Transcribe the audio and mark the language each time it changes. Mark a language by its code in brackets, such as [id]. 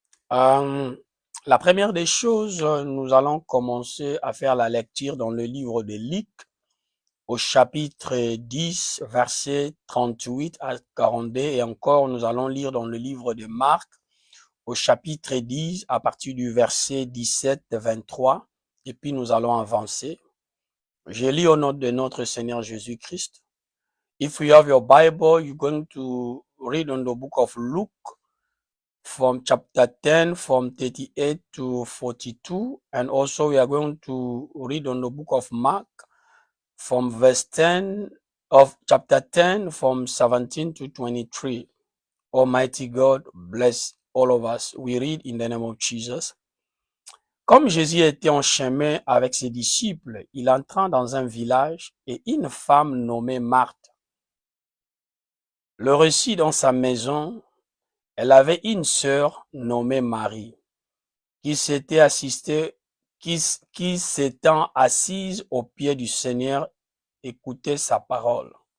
[fr] La première des choses, nous allons commencer à faire la lecture dans le livre de Luc, au chapitre 10, versets 38 à 42. Et encore, nous allons lire dans le livre de Marc, au chapitre 10 à partir du verset 17-23 et puis nous allons avancer. Je lis au nom de notre Seigneur Jésus-Christ. [en] If you have your Bible, you're going to read on the book of Luke from chapter 10 from 38 to 42, and also we are going to read on the book of Mark from verse 10 of chapter 10 from 17 to 23. Almighty God, bless all of us. We read in the name of Jesus. [fr] Comme Jésus était en chemin avec ses disciples, il entra dans un village et une femme nommée Marthe le reçut dans sa maison. Elle avait une sœur nommée Marie qui s'étant assise aux pieds du Seigneur, écoutait sa parole.